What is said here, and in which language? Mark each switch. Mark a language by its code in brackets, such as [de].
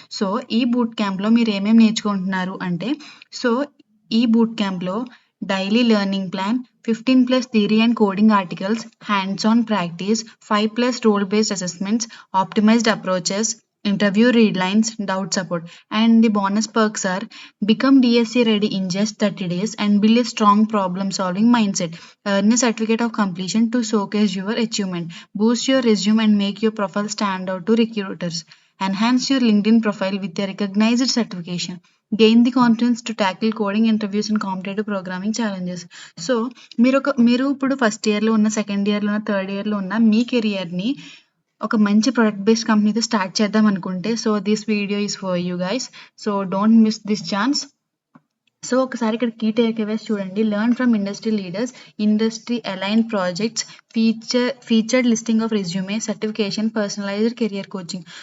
[en] so ఈ boot క్యాంప్లో [te] మీరు ఏమేమి నేర్చుకుంటున్నారు అంటే, [en] So ఈ boot క్యాంప్లో daily learning plan, 15+ theory and coding articles, hands-on practice, 5+ role-based assessments, optimized approaches, interview readlines, doubt support. And the bonus perks are become DSC ready in just 30 days and build a strong problem-solving mindset. Earn a certificate of completion to showcase your achievement. Boost your resume and make your profile stand out to recruiters. Enhance your LinkedIn profile with a recognized certification. Gain the confidence to tackle coding interviews and competitive programming challenges. [te] So మీరు ఇప్పుడు first ఇయర్లో ఉన్న, second ఇయర్లో ఉన్న, third ఇయర్లో ఉన్న మీ కెరియర్ని ఒక మంచి ప్రొడక్ట్ బేస్డ్ కంపెనీతో స్టార్ట్ చేద్దాం అనుకుంటే, [en] So this video is for you guys. So don't miss this chance. So [te] ఒకసారి ఇక్కడ కీ టేక్అవేస్ చూడండి. [en] Learn from industry leaders, industry aligned projects, featured listing of resume, certification, personalized career coaching.